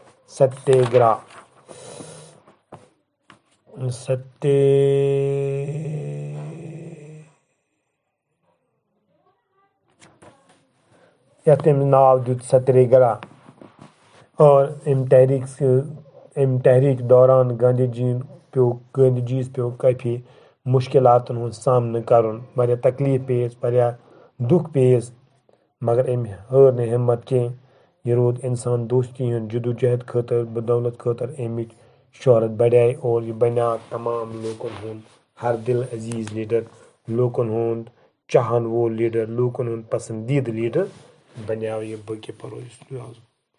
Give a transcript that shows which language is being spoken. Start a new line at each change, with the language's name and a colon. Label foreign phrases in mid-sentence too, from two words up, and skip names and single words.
Kashmiri: ستیہ گرہ اور امہِ تحریک دوران گاندھی جیَس پیوٚو کٲفی مشکلاتن ہُنٛد سامنہٕ کرُن، واریاہ تکلیف پیس، واریاہ دُکھ پیس، مگر أمۍ ہٲر نہٕ ہمت کینٛہہ۔ یہِ روٗد انسان دوستی ہٕنٛدِ جدوجہد خٲطرٕ بدولت خٲطرٕ أمِچ شہرت بڑے اور یہِ بنیٛاو تمام لوٗکن ہُنٛد ہر دل عزیز لیڈر، لوٗکن ہُنٛد چاہن وول لیڈر، لوٗکن ہُنٛد پسندیدٕ لیڈر بنیٛاو یہِ۔ باقٕے پرو